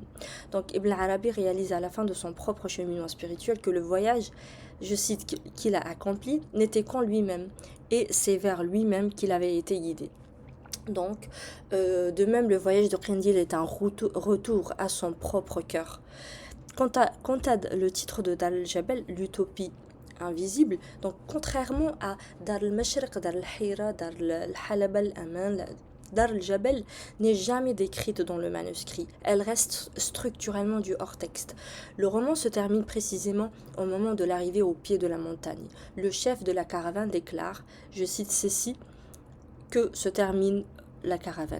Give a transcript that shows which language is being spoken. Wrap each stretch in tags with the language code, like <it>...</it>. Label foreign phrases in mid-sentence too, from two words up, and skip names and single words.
<fr>Donc Ibn Arabi réalise à la fin de son propre cheminement spirituel que le voyage, je cite, qu'il a accompli, n'était qu'en lui-même, et c'est vers lui-même qu'il avait été guidé. Donc, de même, le voyage de Qindil est un retour à son propre cœur. Quant à le titre de Dar al-Jabal, l'utopie invisible, donc contrairement à Dar al-Mashriq, Dar al-Hira, Dar al-Halab al-Aman, Dar al-Jabal n'est jamais décrite dans le manuscrit. Elle reste structurellement du hors-texte. Le roman se termine précisément au moment de l'arrivée au pied de la montagne. Le chef de la caravane déclare, je cite ceci, que se termine la caravane.</fr>